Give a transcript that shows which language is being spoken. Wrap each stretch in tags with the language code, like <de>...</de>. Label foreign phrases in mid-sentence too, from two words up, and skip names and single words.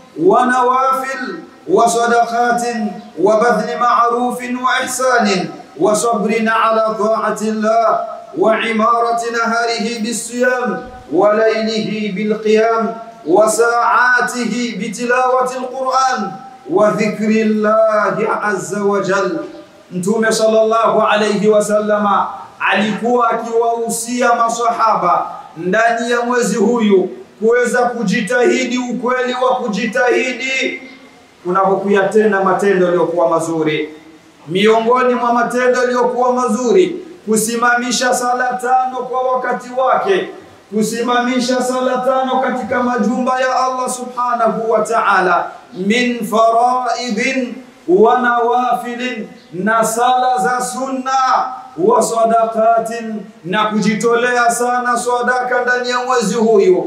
<ar>ونوافل وصدقات وبذل معروف وإحسان وصبر على طاعة الله وعمارة نهاره بالصيام وليله بالقيام وساعاته بتلاوة القرآن وذكر الله عز وجل.</ar> <sw>Mtume</sw> <ar>صلى الله عليه وسلم</ar> <sw>alikuwa akiwahusia maswahaba ndani ya mwezi huyu kuweza kujitahidi, ukweli wa kujitahidi kunapokuyatenda matendo yaliyokuwa mazuri. Miongoni mwa matendo yaliyokuwa mazuri kusimamisha sala 5 kwa wakati wake, kusimamisha sala 5 katika majumba ya Allah</sw> <ar>سبحانه وتعالى, من فرائض ونوافل,</ar> <sw>na sala za sunna,</sw> <ar>وصدقات,</ar> <sw>na kujitolea sana sadaka ndani ya mwezi huyu.</sw>